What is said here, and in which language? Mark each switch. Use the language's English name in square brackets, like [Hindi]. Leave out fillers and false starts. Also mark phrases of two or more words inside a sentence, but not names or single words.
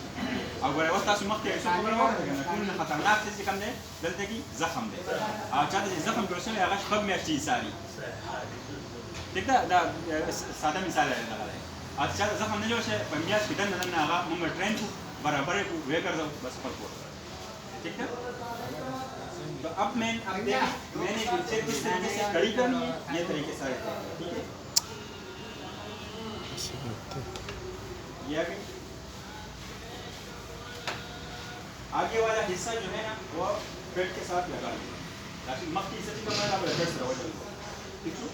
[Pashto] او ګوره اوس تاسو مخکې څه خبره واورئ که نه, ټول نه خطرناک څه چې کوم دی دلته کې زخم دی, او چا ته چې زخم جوړ شوی هغه شپږ میاشتې ایساري, ټیک ده. دا ساده مثال دی دغه دی. او چا ته زخم نه جوړ شوی په میاشت کې دننه دننه هغه مونږ ټرین کړو, برابر یې کړو, ویې ګرځو, بس خپل کور ته, [Urdu] ٹھیک ہے. تو اب میں نے ویلچیئر کس طریقے سے کھڑی کرنی ہے, یہ طریقے سارے ٹھیک ہے. یہ آگے والا حصہ جو ہے نا وہ بیڈ کے ساتھ لگا دیں, تاکہ مخ کی حصہ کا میں بیڈ سے ہو جائے, ٹھیک ہے.